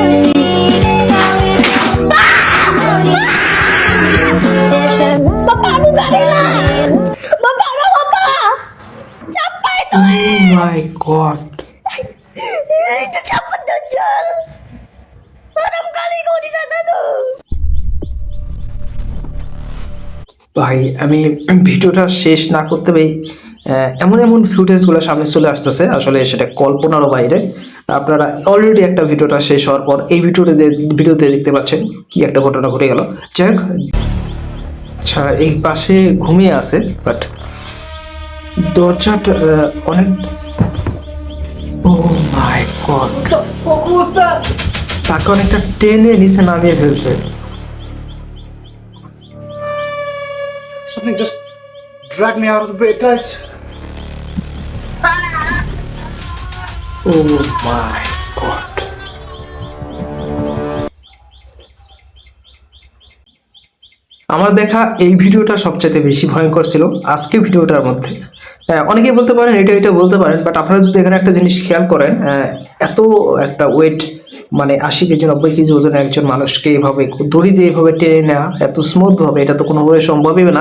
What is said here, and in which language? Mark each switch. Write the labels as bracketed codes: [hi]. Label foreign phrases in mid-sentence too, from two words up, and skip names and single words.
[en] Oh my God. [id] Itu siapa Dajjal? Haram kali kau di sana tuh. [bn] ভাই আমি ভিডিওটা শেষ না করতে পারি, এমন এমন ফুটেজগুলো সামনে চলে আসতেছে, আসলে সেটা কল্পনারও বাইরে। আপনারা অলরেডি একটা ভিডিওটা শেষ হওয়ার পর এই ভিডিওতে দেখতে পাচ্ছেন কি একটা ঘটনা ঘটে গেল। যাই হোক, আচ্ছা এই পাশে ঘুমিয়ে আছে, বাট দরজাটা অনেক, [en] oh my God, [bn] তাকে অনেকটা টেনে নিচে নামিয়ে ফেলছে। [en] Something just dragged me out of the bed, guys. oh my God. [bn] আমার দেখা এই ভিডিওটা সবচেয়ে বেশি ভয়ঙ্কর ছিল আজকে ভিডিওটার মধ্যে। অনেকেই বলতে পারেন এটা বলতে পারেন, বাট আপনারা যদি এখানে একটা জিনিস খেয়াল করেন, এত একটা ওয়েট, মানে 80 কেজি 90 কেজি ওজনের একজন মানুষকে এভাবে দড়ি দিয়ে এভাবে টেনে নেওয়া এত স্মুথভাবে, এটা তো কোনোভাবে সম্ভবই না।